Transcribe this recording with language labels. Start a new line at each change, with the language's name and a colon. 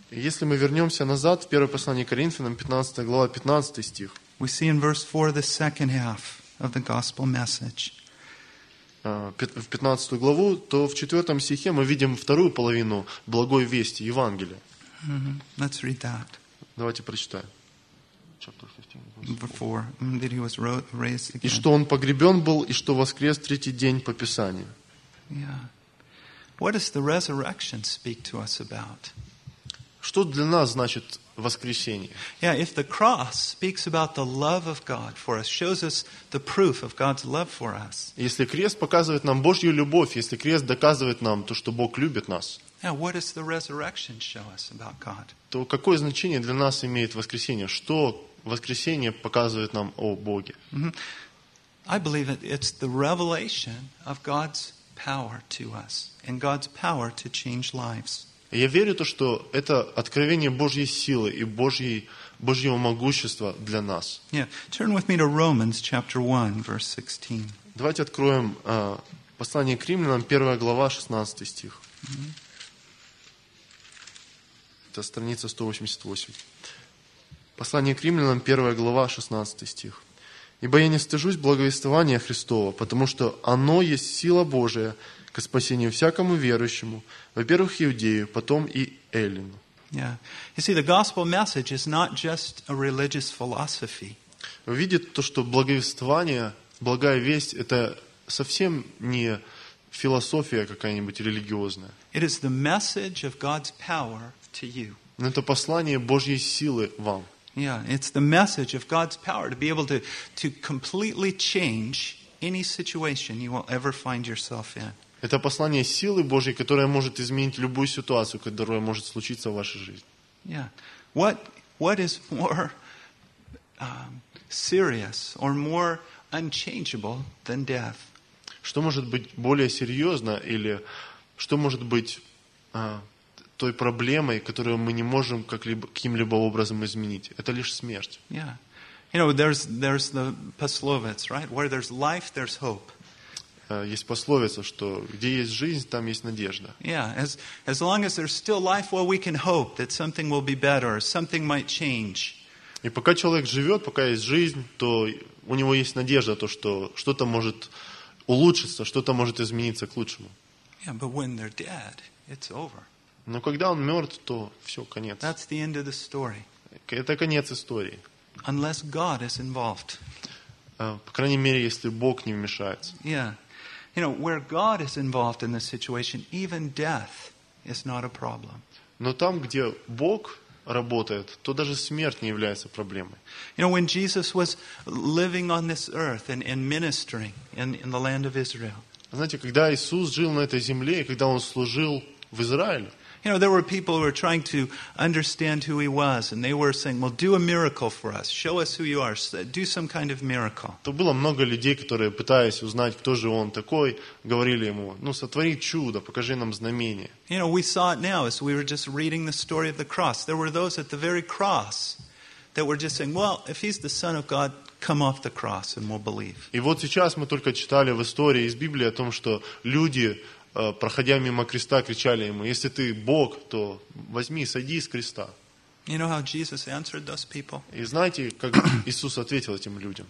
Russian: Если мы вернемся назад в первое послание Коринфянам, 15 глава, 15 стих.
English: We see in verse 4 the second half of the gospel message.
Russian: В 15 главу, то в 4 стихе мы видим вторую половину благой вести, Евангелия.
English: Let's read that.
Russian: Давайте прочитаем.
English: Before, that he was raised again.
Russian: И что он погребен был, и что воскрес третий день по Писанию. Yeah.
English: What does the resurrection speak to us about?
Russian: Что для нас значит воскресение?
English: Yeah, if the cross speaks about the love of God for us, shows us the proof of God's love for us.
Russian: Если крест показывает нам Божью любовь, если крест доказывает нам то, что Бог любит нас.
English: Yeah, what does the resurrection show us about God?
Russian: То какое значение для нас имеет воскресение? Что воскресение показывает нам о Боге?
English: I believe it's the revelation of God's power to us and God's power to change lives.
Russian: Я верю то, что это откровение Божьей силы и Божьего могущества для нас.
English: Yeah. Turn with me to Romans chapter 1, verse 16.
Russian: Давайте откроем послание к Римлянам, 1 глава, 16 стих. Это страница 188. Послание к Римлянам, 1 глава, 16 стих. «Ибо я не стыжусь благовествования Христова, потому что оно есть сила Божия ко спасению всякому верующему, во-первых, иудею, потом и эллину».
English: Yeah. You see, the gospel message is not just a religious philosophy.
Russian: Вы видите то, что благовествование, благая весть, это совсем не философия какая-нибудь религиозная.
English: It is the message of God's power to you.
Russian: Это послание Божьей силы вам.
English: Yeah, it's the message of God's power to be able to completely change any situation you will ever find yourself in.
Russian: Это послание силы Божьей, которое может изменить любую ситуацию, которая может случиться в вашей жизни. Yeah.
English: What is more serious or more unchangeable than death?
Russian: Что может быть более серьезно или что может быть той проблемой, которую мы не можем каким-либо образом изменить? Это лишь смерть.
English: Yeah. You know, there's the пословица, right? Where there's life, there's hope.
Russian: Есть пословица, что где есть жизнь, там есть надежда.
English: Yeah, as long as there's still life, well, we can hope that something will be better, something might change.
Russian: И пока человек живет, пока есть жизнь, то у него есть надежда, то что что-то может улучшиться, что-то может измениться к лучшему.
English: Yeah, but when they're dead, it's over.
Russian: Но когда он мертв, то все, конец.
English: That's the end of the story.
Russian: Это конец истории.
English: Unless God is involved.
Russian: По крайней мере, если Бог не вмешается. Yeah.
English: You know, where God is involved in this situation, even death is not a problem.
Russian: Но там, где Бог работает, то даже смерть не является проблемой.
English: You know, when Jesus was living on this earth and ministering in the land of Israel.
Russian: Знаете, когда Иисус жил на этой земле и когда он служил в Израиле.
English: You know, there were people who were trying to understand who he was, and they were saying, "Well, do a miracle for us. Show us who you are. Do some kind of miracle."
Russian: То было много людей, которые пытаясь узнать, кто же он такой, говорили ему: "Ну, сотвори чудо, покажи нам знамение."
English: You know, we saw it now as we were just reading the story of the cross. There were those at the very cross that were just saying, "Well, if he's the Son of God, come off the cross and we'll believe."
Russian: И вот сейчас мы только читали в истории из Библии о том, что люди, проходя мимо креста, кричали ему: «Если ты Бог, то возьми, сойди с креста».
English: You know how Jesus answered those people?
Russian: И знаете, как Иисус ответил этим людям?